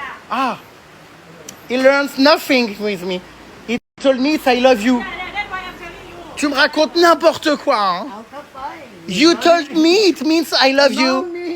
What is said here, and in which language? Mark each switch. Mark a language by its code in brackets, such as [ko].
[en] Ah, he learns nothing with me. He told me I love you. [fr] Tu me racontes n'importe quoi, hein. [en] You told me it means I love you.